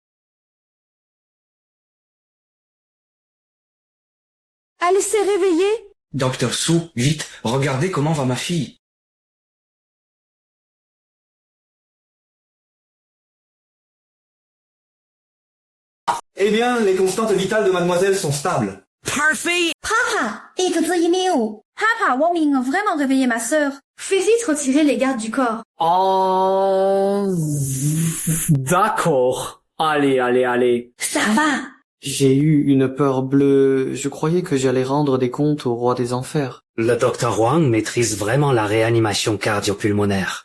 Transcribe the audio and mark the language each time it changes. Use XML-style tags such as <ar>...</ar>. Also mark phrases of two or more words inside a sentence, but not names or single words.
<fr>Elle s'est réveillée. Docteur Su, vite, regardez comment va ma fille. Eh bien, les constantes vitales de mademoiselle sont stables. parfait! Papa,</fr> <zh>一个字也没有。</zh> <fr>Papa, Wang Ming a vraiment réveillé ma sœur. Fais vite retirer les gardes du corps. Oh... D'accord. Allez. Ça va. J'ai eu une peur bleue. Je croyais que j'allais rendre des comptes au roi des enfers. Le docteur Wang maîtrise vraiment la réanimation cardio-pulmonaire.</fr>